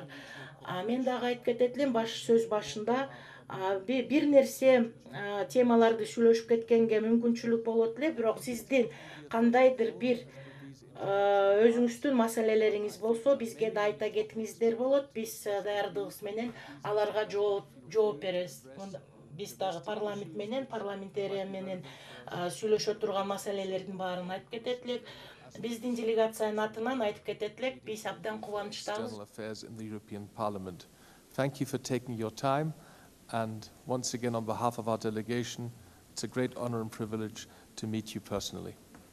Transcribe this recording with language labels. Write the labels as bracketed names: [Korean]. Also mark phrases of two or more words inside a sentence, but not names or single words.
[Kyrgyz] Мен дагы айтып кетет элем, сөз башында бир нерсе темаларды сүйлөшүп кеткенге мүмкүнчүлүк болот эле, бирок сиздин кандайдыр бир өзүңүздүн маселелериңиз болсо, бизге да айта кетиңиздер болот. Биз даярдыгыбыз менен аларга жооп беребиз. Биз дагы парламент менен, парламентария менен сүйлөшө турган маселелердин баарын айтып кетет элек. Биздин делегациянын атынан айтып кетет элек, биз абдан кубанычтабыз. [English] Thank you for taking your time, and once again on behalf of our delegation, it's a great honor and privilege to meet you personally.